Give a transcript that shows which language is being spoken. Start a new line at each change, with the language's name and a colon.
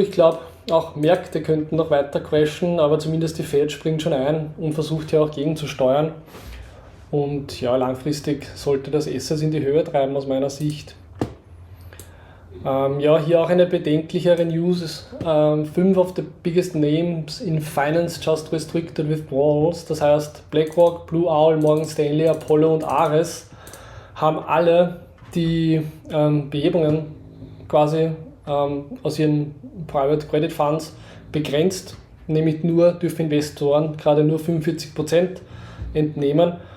German: Ich glaube, auch Märkte könnten noch weiter crashen, aber zumindest die Fed springt schon ein und versucht hier auch gegenzusteuern. Und ja, langfristig sollte das Assets in die Höhe treiben aus meiner Sicht. Ja, hier auch eine bedenklichere News.
English: 5 of the biggest names in finance just restricted withdrawals.
German: Das heißt, BlackRock, Blue Owl, Morgan Stanley, Apollo und Ares haben alle die Behebungen quasi aus ihren Private Credit Funds begrenzt. Nämlich dürfen Investoren gerade nur 45% entnehmen.